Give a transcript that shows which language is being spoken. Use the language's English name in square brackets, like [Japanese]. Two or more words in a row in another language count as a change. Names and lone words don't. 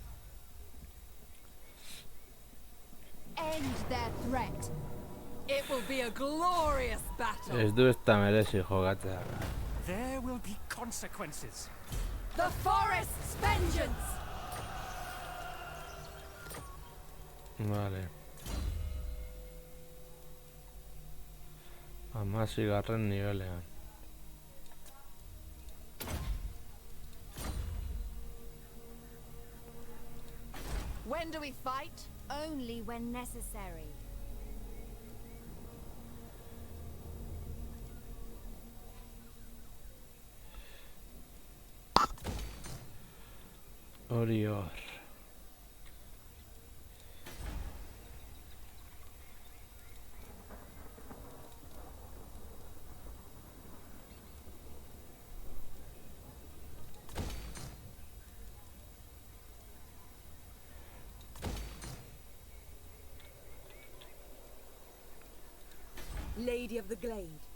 [English] End their threat. It will be a glorious battle. [Basque] Ez du ezta merezi jokatzea. [English] There will be consequences. The forest's vengeance. [Basque] Vale. Hamaseigarren nibelean. [English] When do we fight? Only when necessary. [Basque] Hori hor. [English] Lady of the Glade.